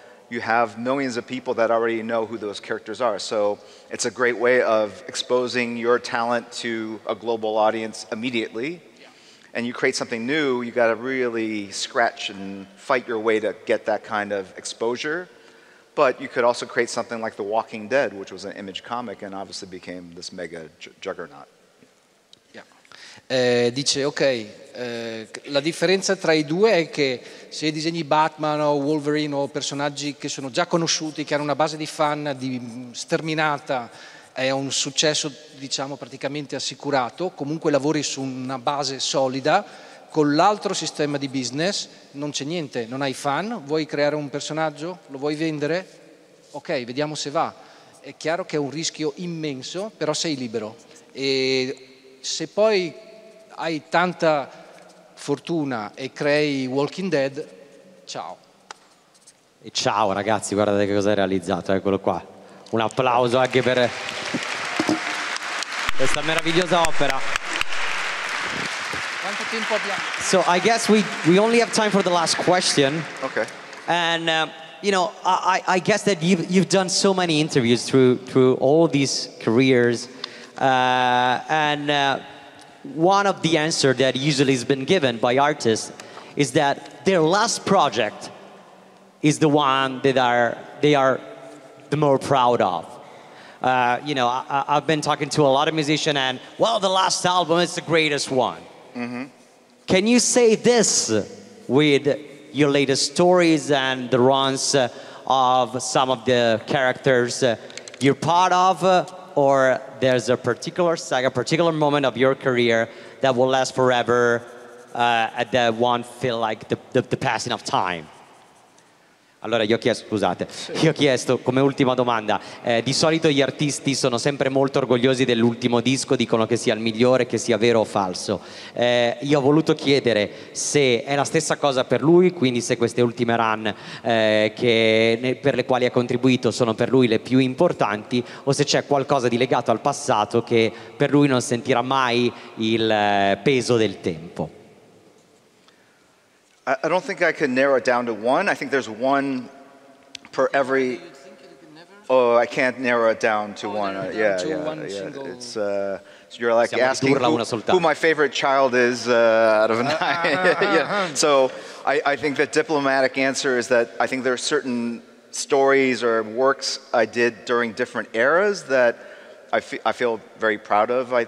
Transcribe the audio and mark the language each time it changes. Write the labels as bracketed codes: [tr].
[en] you have millions of people that already know who those characters are. So it's a great way of exposing your talent to a global audience immediately. And you create something new, you got to really scratch and fight your way to get that kind of exposure. But you could also create something like The Walking Dead, which was an Image comic and obviously became this mega juggernaut. [it] Dice, ok, la differenza tra i due è che se disegni Batman o Wolverine o personaggi che sono già conosciuti, che hanno una base di fan sterminata, è un successo, diciamo, praticamente assicurato, comunque lavori su una base solida. Con l'altro sistema di business non c'è niente, non hai fan, vuoi creare un personaggio, lo vuoi vendere? Ok, vediamo se va. È chiaro che è un rischio immenso, però sei libero. E se poi hai tanta fortuna e crei Walking Dead, ciao. E ciao ragazzi, guardate che cosa hai realizzato, eccolo qua. Un applauso anche per questa meravigliosa opera. Quanto tempo abbiamo? [en] So I guess we only have time for the last question. Okay. And you know, I guess that you've done so many interviews through all these careers, and one of the answers that usually has been given by artists is that their last project is the one that they are the more proud of. You know, I've been talking to a lot of musicians, and well, the last album is the greatest one. Mm-hmm. Can you say this with your latest stories and the runs of some of the characters you're part of, or there's a particular saga, a particular moment of your career that will last forever, and that won't feel like the passing of time? [it] Allora io ho chiesto come ultima domanda, di solito gli artisti sono sempre molto orgogliosi dell'ultimo disco, dicono che sia il migliore, che sia vero o falso. Io ho voluto chiedere se è la stessa cosa per lui, quindi se queste ultime run per le quali ha contribuito sono per lui le più importanti, o se c'è qualcosa di legato al passato che per lui non sentirà mai il peso del tempo. [en] I don't think I could narrow it down to one. I think there's one per every. Oh, I can't narrow it down to one. Yeah. It's so you're like asking who my favorite child is out of 9. Yeah. So I think the diplomatic answer is that I think there are certain stories or works I did during different eras that I feel very proud of.